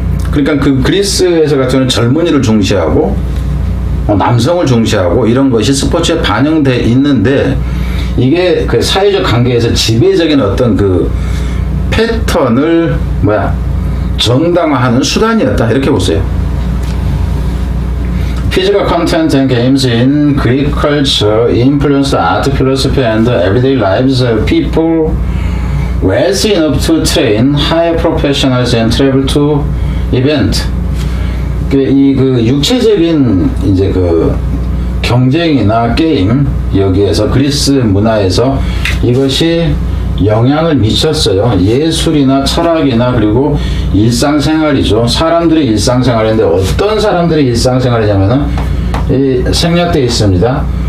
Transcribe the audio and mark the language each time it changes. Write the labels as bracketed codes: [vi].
[ko] 그러니까 그 그리스에서 같은 경우는 젊은이를 중시하고 남성을 중시하고 이런 것이 스포츠에 반영돼 있는데 이게 그 사회적 관계에서 지배적인 어떤 그 패턴을 정당화하는 수단이었다 이렇게 보세요. [en] Physical content and games in Greek culture influenced art, philosophy, and the everyday lives of people wealthy enough to train high professionals and travel to event. [ko] 그 육체적인 이제 그 경쟁이나 게임 여기에서 그리스 문화에서 이것이 영향을 미쳤어요. 예술이나 철학이나 그리고 일상생활이죠. 사람들의 일상생활인데 어떤 사람들의 일상생활이냐면은 생략되어 있습니다.